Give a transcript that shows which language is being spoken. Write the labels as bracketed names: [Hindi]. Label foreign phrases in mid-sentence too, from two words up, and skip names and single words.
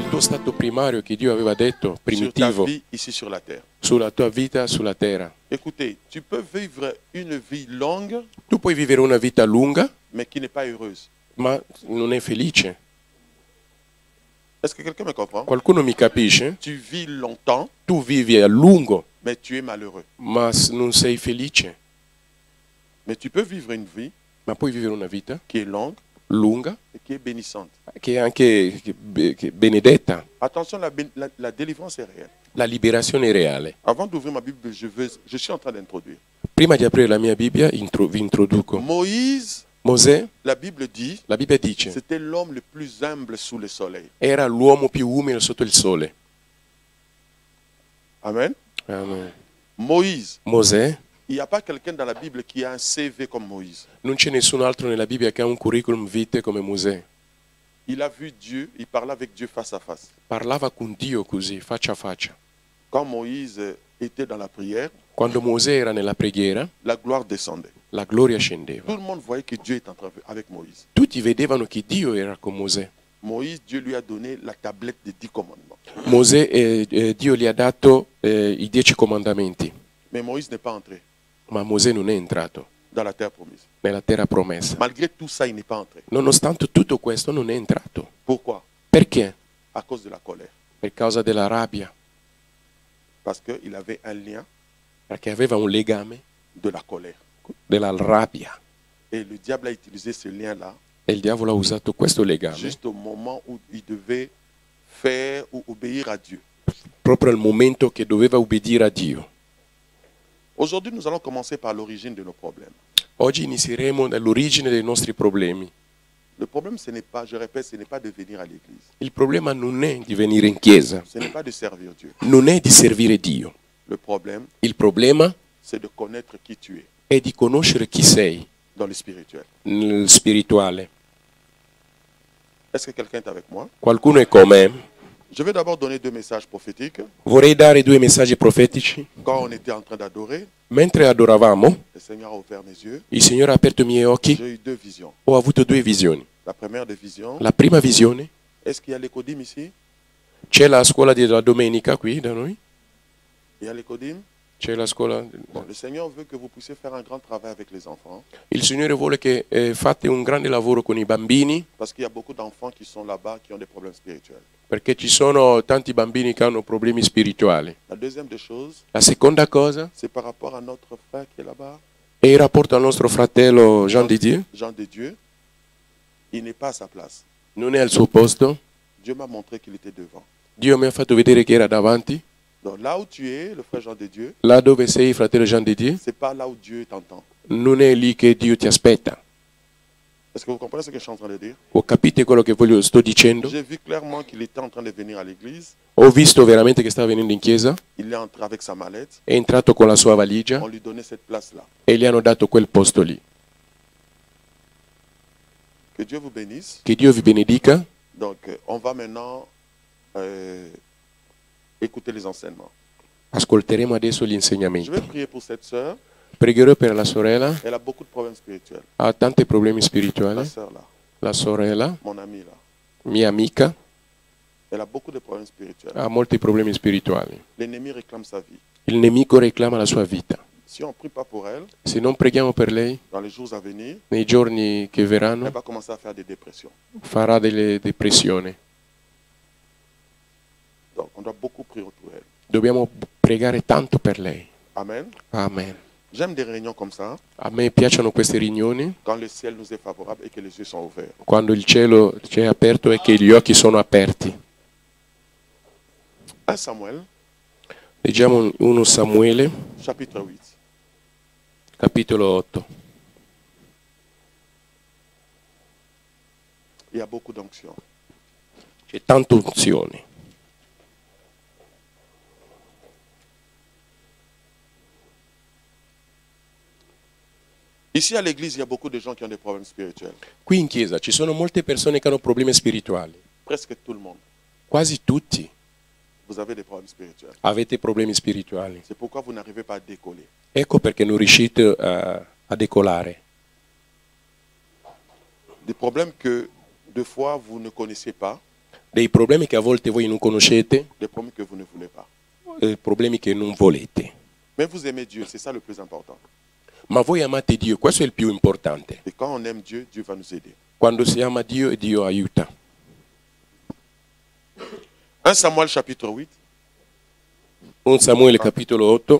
[Italian] stato primario che Dio aveva detto, [French] sur ta [Italian] primitivo, [French] vie ici sur la terre. [Italian] sulla tua vita sulla terra. [French] Écoutez, tu peux vivre une vie longue, [Italian] Tu puoi vivere una vita lunga, [French] mais qui n'est pas heureuse. [Italian] ma non è felice. [French] Est-ce que quelqu'un me comprend? [Italian] Qualcuno mi capisce? [French] Tu vis longtemps, [Italian] Tu vivi a lungo, [French] mais tu es malheureux. [Italian] ma non sei felice. [French] Mais tu peux vivre une vie [Italian] Ma puoi vivere una vita [French] qui est longue [Italian] lunga, [French] et qui est bénissante. [Italian] che è anche che benedetta. [French] Attention, la délivrance est réelle. [Italian] La liberazione è reale. [French] Avant d'ouvrir ma Bible, je suis en train d'introduire. [Italian] Prima di aprire la mia Bibbia, vi introduco. [French] Moïse, [Italian] Mosè, [French] la Bible dit, [Italian] la Bibbia dice, [French] c'était l'homme le plus humble sous le soleil. [Italian] era l'uomo più umile sotto il sole. [French] Amen. [Italian] Amen. [French] Moïse, [Italian] Mosè, [French] il n'y a pas quelqu'un dans la Bible qui a un CV comme Moïse. [Italian] non c'è nessun altro nella Bibbia che ha un curriculum vitae come Mosè. [French] Il a vu Dieu, il parlait avec Dieu face à face. [Italian] Parlava con Dio così, faccia a faccia. [French] Quand Moïse était dans la prière, [Italian] Quando Mosè era nella preghiera, [French] la gloire descendait. [Italian] la gloria scendeva. [French] Tout le monde voyait que Dieu était en train avec Moïse. [Italian] Tutti vedevano che Dio era con Mosè. [French] Moïse, Dieu lui a donné la tablette des 10 commandements. [Italian] Mosè, Dio gli ha dato i 10 comandamenti, [French] Mais Moïse n'est pas entré [Italian] ma Mosè non è entrato [French] dans la terre promise. [Italian] nella terra promessa. [French] Malgré tout ça, il n'est pas entré. [Italian] Nonostante tutto questo non è entrato. [French] Pourquoi? [Italian] Perché? [French] À cause de la colère. [Italian] Per causa della rabbia, [French] Parce qu'il avait un lien [Italian] perché aveva un legame [French] de la colère. [Italian] della rabbia. [French] Et le diable a utilisé ce lien-là [Italian] E il diavolo ha usato questo legame [French] juste au moment où il devait faire ou obéir à Dieu. [Italian] proprio al momento che doveva ubbidire a Dio. [French] Aujourd'hui, nous allons commencer par l'origine de nos problèmes. [Italian] Oggi inizieremo dall'origine dei nostri problemi. [French] Le problème, ce n'est pas, je répète, ce n'est pas de venir à l'église. [Italian] Il problema non è di venire in chiesa, [French] Ce n'est pas de servir Dieu. [Italian] non è di servire Dio. [French] Le problème, [Italian] Il problema [French] c'est de connaître qui tu es [Italian] è di conoscere chi sei [French] dans le spirituel. [Italian] nel spirituale. [French] Est-ce que quelqu'un est avec moi? [Italian] Qualcuno è con me? [French] Je vais d'abord donner 2 messages prophétiques. [Italian] Vorrei dare 2 messaggi profetici. [French] Quand on était en train d'adorer, [Italian] Mentre adoravamo, [French] le Seigneur a ouvert mes yeux. [Italian] il Signore ha aperto i miei occhi. [French] J'ai eu 2 visions. [Italian] Ho avuto 2 visioni. [French] La première des visions, [Italian] La prima visione, [French] est-ce qu'il y a l'écodim ici? [Italian] c'è la scuola della domenica qui da noi? [French] Il y a l'écodim? [Italian] C'è la scuola. [French] Bon, le Seigneur veut que vous puissiez faire un grand travail avec les enfants. [Italian] Il Signore vuole che fate un grande lavoro con i bambini, [French] Parce qu'il y a beaucoup d'enfants qui sont là-bas qui ont des problèmes spirituels. [Italian] perché ci sono tanti bambini che hanno problemi spirituali. [French] La deuxième des choses, [Italian] La seconda cosa [French] c'est par rapport à notre frère qui est là-bas, [Italian] è il rapporto al nostro fratello Jean di Dio. [French] Jean de Dieu. Il n'est pas à sa place. [Italian] Non è al suo posto. [French] Dieu m'a montré qu'il était devant. [Italian] Dio mi ha fatto vedere che era davanti. [French] Donc là où tu es, le frère Jean de Dieu, [Italian] Là dove sei, fratello Jean di Dio, [French] c'est pas là où Dieu t'entend. [Italian] non è lì che Dio ti aspetta. [French] Est-ce que vous comprenez ce que je suis en train de dire? [Italian] O capite quello che sto dicendo? [French] J'ai vu clairement qu'il était en train de venir à l'église. [Italian] Ho visto veramente che stava venendo in chiesa, [French] Il est entré avec sa mallette. [Italian] è entrato con la sua valigia [French] On lui donnait cette place-là. [Italian] e gli hanno dato quel posto lì. [French] Que Dieu vous bénisse. [Italian] Che Dio vi benedica. [French] Donc, on va maintenant écouter les enseignements. [Italian] Ascolteremo adesso gli [French] Je [Italian] insegnamenti. [French] vais prier pour cette sœur. [Italian] Pregherò per la sorella, [French] Elle a beaucoup de problèmes spirituels. [Italian] ha tanti problemi [French] La [Italian] spirituali. [French] sœur là, [Italian] La sorella, [French] mon amie là, [Italian] mia amica, [French] elle a beaucoup de problèmes spirituels. [Italian] ha molti problemi spirituali. [French] L'ennemi réclame sa vie. [Italian] Il nemico reclama la sua vita. [French] Si on ne prie pas pour elle, [Italian] Se non preghiamo per lei, [French] dans les jours à venir, [Italian] nei giorni che [French] elle [Italian] verranno, [French] va commencer à faire des dépressions. [Italian] farà delle depressioni. [French] Donc, on doit beaucoup prier pour elle. [Italian] Dobbiamo pregare tanto per lei. [French] Amen. [Italian] Amen. [French] J'aime des réunions comme ça, [Italian] A me piacciono queste riunioni, [French] quand le ciel nous est favorable et que les yeux sont ouverts. [Italian] quando il cielo ci è aperto e che gli occhi sono aperti. [French] 1 Samuel, [Italian] Leggiamo 1 Samuele, [French] chapitre 8. [Italian] capitolo 8. [French] Il y a beaucoup d'onction. [Italian] C'è tanta unzione. [French] Ici à l'église, il y a beaucoup de gens qui ont des problèmes spirituels. [Italian] Qui in chiesa ci sono molte persone che hanno problemi spirituali. [French] Presque tout le monde. [Italian] Quasi tutti [French] Vous avez des problèmes spirituels. [Italian] avete problemi spirituali. [French] C'est pourquoi vous n'arrivez pas à décoller. [Italian] Ecco perché non riuscite a decolare. [French] Des problèmes que, deux fois, vous ne connaissez pas. [Italian] dei problemi che a volte voi non conoscete, [French] des problèmes que vous ne voulez pas. [Italian] problemi che non volete. [French] Mais vous aimez Dieu, c'est ça le plus important. [Italian] Ma voi amate Dio, questo è il più importante. [French] Et quand on aime Dieu, Dieu va nous aider. [Italian] Quando si ama Dio, Dio aiuta. [French] 1 Samuel chapitre 8, [Italian] 1 Samuele capitolo 8,